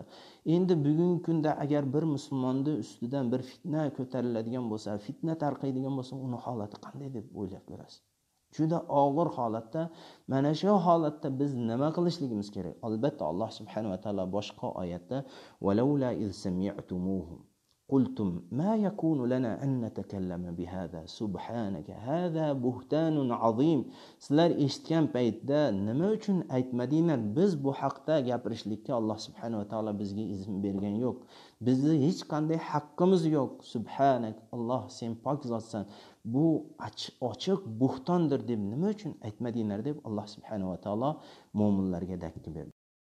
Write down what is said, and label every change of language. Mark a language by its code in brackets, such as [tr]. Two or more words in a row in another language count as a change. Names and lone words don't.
[uz] Endi bugungi kunda agar bir musulmonning ustidan bir fitna ko'tariladigan bo'lsa, fitna tarqaydigan bo'lsa, uni holati qanday deb o'ylab ko'rasiz? Juda og'ir holatda, mana shu holatda biz nima qilishligimiz kerak? Albatta Alloh subhanahu va taolo boshqa oyatda [ar] "ولولا إذ سمعتموه قلتم ما يكون لنا أن نتكلم بهذا سبحانك هذا بهتان عظيم." [uz] Sizlar eshitgan paytda nima uchun aytmadinglar? Biz bu haqda gapirishlikka Alloh [ar] سبحانه وتعالى [uz] bizga izn bergan yo'q. Bizning hech qanday haqqimiz yo'q. Subhanak, Alloh sen pok zotsan. Bu ochiq buxtondir deb nima uchun aytmadinglar deb Alloh [ar] سبحانه وتعالى [uz] mo'minlarga dakki berdi.